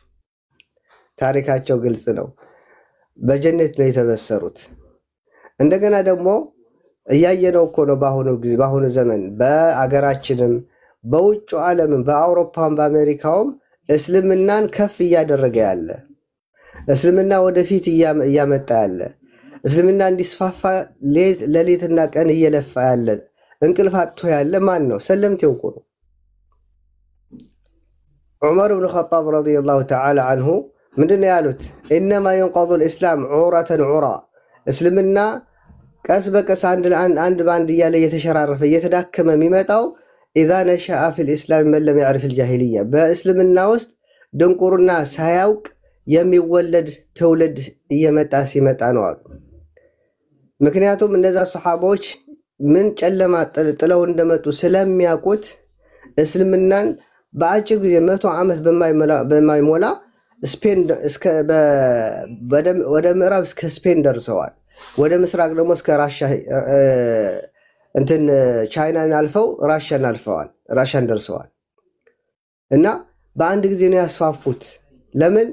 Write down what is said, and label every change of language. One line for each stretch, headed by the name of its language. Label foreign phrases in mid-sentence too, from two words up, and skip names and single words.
Amharic: ታሪካቸው ግልጽ ነው። በጀነት ነው የተበሰሩት። እንደገና ደግሞ እያየነው እኮ ነው በአሁኑ ጊዜ በአሁኑ ዘመን በአገራችንም በውጭ ዓለምም በአውሮፓም በአሜሪካውም እስልምናን ከፍ እያደረገ ያለ እስልምና ወደፊት እያመጣ ያለ እስልምና እንዲስፋፋ ሌሊትና ቀን እየለፋ ያለ እንቅልፍ አጥቶ ያለ ማን ነው? ሰለምቴው እኮ ነው። ዑመር ብን ኸጣብ
Arabic: رضي الله تعالى عنه
Amharic: ምንድነው ያሉት? ኢነማ
Arabic: ينقض الاسلام عورة عرى
Amharic: እስልምና ቀስ በቀስ አንድ ባንድ እያለ እየተሸራረፈ እየተዳከመ የሚመጣው
Arabic: اذا نشأ في الاسلام من لم يعرف الجاهليه
Amharic: በእስልምና ውስጥ ድንቁርና ሳያውቅ የሚወለድ ትውልድ እየመጣ ሲመጣ ነው አሉ። ምክንያቱም እነዛ ሰሃቦች ምን ጨለማ ጥለው እንደመጡ ስለሚያውቁት እስልምናን በአጭር ጊዜ 100 ዓመት በማይሞላ ስፔን እስከ ወደ ምዕራብ እስከ ስፔን ደርሰዋል። ወደ ምስራቅ ደግሞ እስከ ራሻ እንትን ቻይናን አልፈው ራሻን ደርሰዋል። እና በአንድ ጊዜ ነው ያስፋፉት። ለምን?